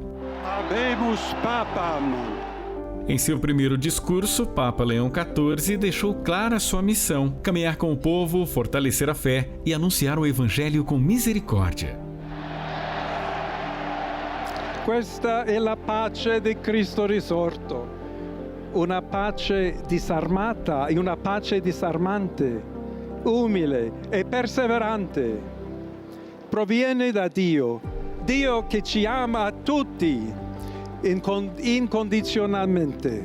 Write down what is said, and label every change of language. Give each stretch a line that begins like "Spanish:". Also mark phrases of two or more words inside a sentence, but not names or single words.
Latin: Habemus Papam.
Portuguese: Em seu primeiro discurso, Papa Leão XIV deixou clara sua missão: caminhar com o povo, fortalecer a fé e anunciar o Evangelho com misericórdia.
Italian: Questa è la pace di Cristo risorto, una pace disarmata e una pace disarmante, umile e perseverante. Proviene da Dio, Dio che ci ama a tutti incondizionalmente.